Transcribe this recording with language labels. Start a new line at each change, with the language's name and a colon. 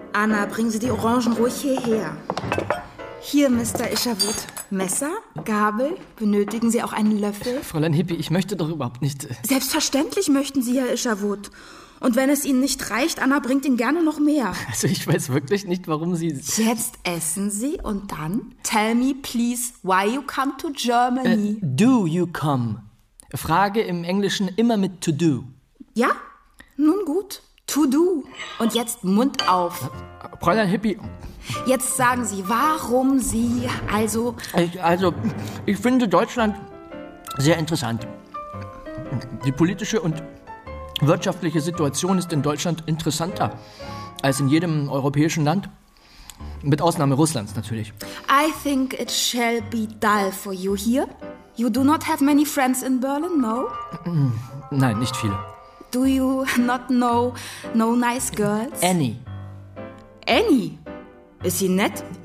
German: Anna, bringen Sie die Orangen ruhig hierher. Hier, Mr. Isherwood. Messer? Gabel? Benötigen Sie auch einen Löffel? Fräulein Hippie, ich möchte doch überhaupt nicht... Selbstverständlich möchten Sie, Herr Isherwood. Und wenn es Ihnen nicht reicht, Anna bringt Ihnen gerne noch mehr. Also ich weiß wirklich nicht, warum Sie... Jetzt essen Sie und dann?
English: Tell me, please, why you come to Germany? Do you come?
German: Frage im Englischen immer mit to do. Ja? Nun gut. To do. Und jetzt Mund auf. Fräulein Hippie... Jetzt sagen Sie, warum Sie also... Ich finde Deutschland sehr interessant. Die politische und wirtschaftliche Situation ist in Deutschland interessanter als in jedem europäischen Land. Mit Ausnahme Russlands natürlich.
English: I think it shall be dull for you here. You do not have many friends in Berlin, no?
German: Nein, nicht viele.
English: Do you not know no nice girls? Any.
German: Any? Ist sie nett?